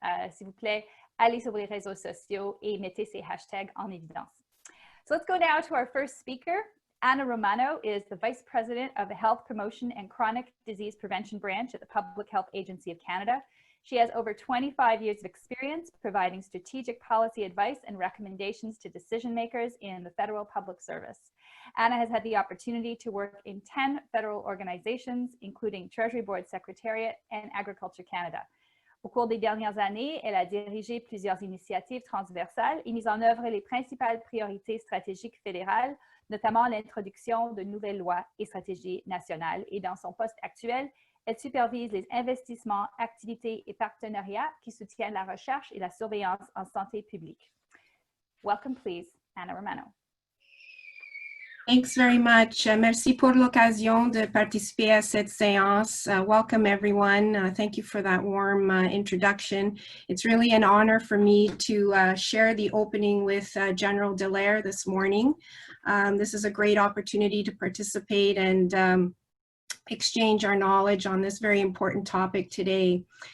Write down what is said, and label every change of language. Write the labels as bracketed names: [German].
[French] S'il vous plaît, allez sur les réseaux sociaux et mettez ces hashtags en évidence. [English] So let's go now to our first speaker. Anna Romano is the Vice President of the Health Promotion and Chronic Disease Prevention Branch at the Public Health Agency of Canada. She has over 25 years of experience providing strategic policy advice and recommendations to decision makers in the federal public service. Anna has had the opportunity to work in 10 federal organizations, including Treasury Board Secretariat and Agriculture Canada. [French] Au cours des dernières années, elle a dirigé plusieurs initiatives transversales et mis en œuvre les principales priorités stratégiques fédérales, notamment l'introduction de nouvelles lois et stratégies nationales. Et dans son poste actuel, elle supervise les investissements, activités et partenariats qui soutiennent la recherche et la surveillance en santé publique. [English] Welcome, please, Anna Romano. Thanks very much. [French] Merci pour l'occasion de participer à cette séance. [English] Welcome, everyone. Thank you for that warm introduction. It's really an honor for me to share the opening with General Dallaire this morning. This is a great opportunity to participate and exchange our knowledge on this very important topic today.